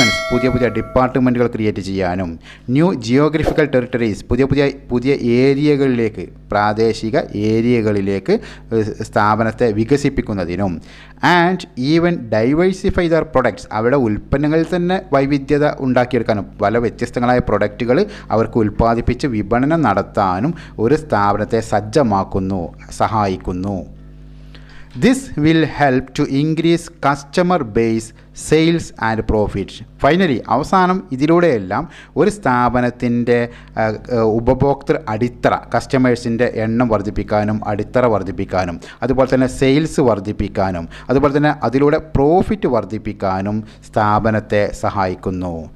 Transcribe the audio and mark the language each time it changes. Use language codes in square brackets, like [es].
[ml] പുതിയ ഡിപ്പാർട്ട്മെൻറ്റുകൾ ക്രിയേറ്റ് ചെയ്യാനും, [en] new geographical territories, [ml] പുതിയ ഏരിയകളിലേക്ക്, പ്രാദേശിക ഏരിയകളിലേക്ക് സ്ഥാപനത്തെ വികസിപ്പിക്കുന്നതിനും, [en] and even diversify their products, [ml] അവരുടെ ഉൽപ്പന്നങ്ങളിൽ തന്നെ വൈവിധ്യത ഉണ്ടാക്കിയെടുക്കാനും, പല വ്യത്യസ്തങ്ങളായ പ്രൊഡക്റ്റുകൾ അവർക്ക് ഉൽപ്പാദിപ്പിച്ച് വിപണനം നടത്താനും ഒരു സ്ഥാപനത്തെ സഹായിക്കുന്നു. [en] This will help to increase customer base, sales and profit. [ml] Finally അവസാനം ഇതിലൂടെയെല്ലാം ഒരു സ്ഥാപനത്തിൻ്റെ ഉപഭോക്തൃ അടിത്തറ, കസ്റ്റമേഴ്സിൻ്റെ എണ്ണം വർദ്ധിപ്പിക്കാനും അടിത്തറ വർദ്ധിപ്പിക്കാനും അതുപോലെ തന്നെ സെയിൽസ് വർദ്ധിപ്പിക്കാനും അതുപോലെ തന്നെ അതിലൂടെ പ്രോഫിറ്റ് വർദ്ധിപ്പിക്കാനും സ്ഥാപനത്തെ സഹായിക്കുന്നു.